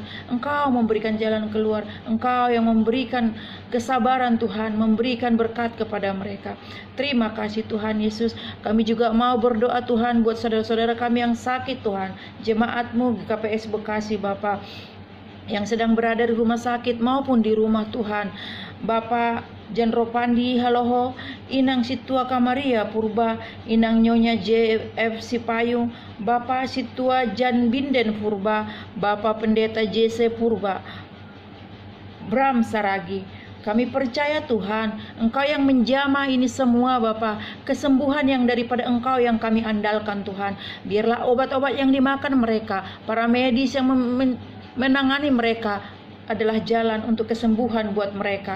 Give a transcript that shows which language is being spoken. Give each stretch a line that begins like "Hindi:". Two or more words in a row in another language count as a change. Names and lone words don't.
Indonesian: Engkau memberikan jalan keluar. Engkau yang memberikan kesabaran Tuhan, memberikan berkat kepada mereka. Terima kasih Tuhan Yesus. Kami juga mau berdoa Tuhan buat saudara-saudara kami yang sakit Tuhan. Jemaat-Mu GKPS Bekasi Bapa, yang sedang berada di rumah sakit maupun di rumah Tuhan. Bapak Jan Ropandi Haloho, Inang Situa Kamaria Purba, Inang Nyonya JF Sipayung, Bapak Situa Jan Binden Purba, Bapak Pendeta JC Purba, Bram Saragi. Kami percaya Tuhan, Engkau yang menjamah ini semua Bapa. Kesembuhan yang daripada Engkau yang kami andalkan Tuhan. Biarlah obat-obat yang dimakan mereka, para medis yang menangani mereka, adalah jalan untuk kesembuhan buat mereka.